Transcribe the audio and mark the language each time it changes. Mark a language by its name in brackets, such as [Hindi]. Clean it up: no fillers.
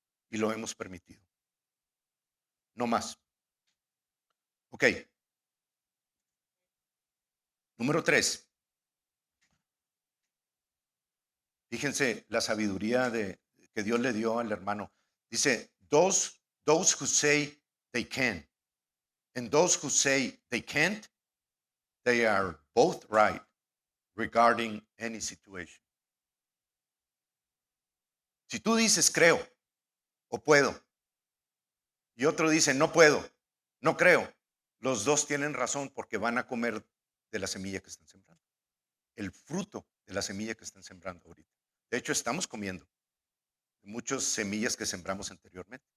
[Spanish] Y lo hemos permitido. No más. Ok. Número 3. Fíjense la sabiduría que Dios le dio al hermano. [English] Dice, those who say they can, and those who say they can't, they are both right regarding any situation. [Spanish] Si tú dices creo o puedo, y otro dice no puedo, no creo, los dos tienen razón porque van a comer de la semilla que están sembrando. El fruto de la semilla que están sembrando ahorita. De hecho, estamos comiendo muchas semillas que sembramos anteriormente.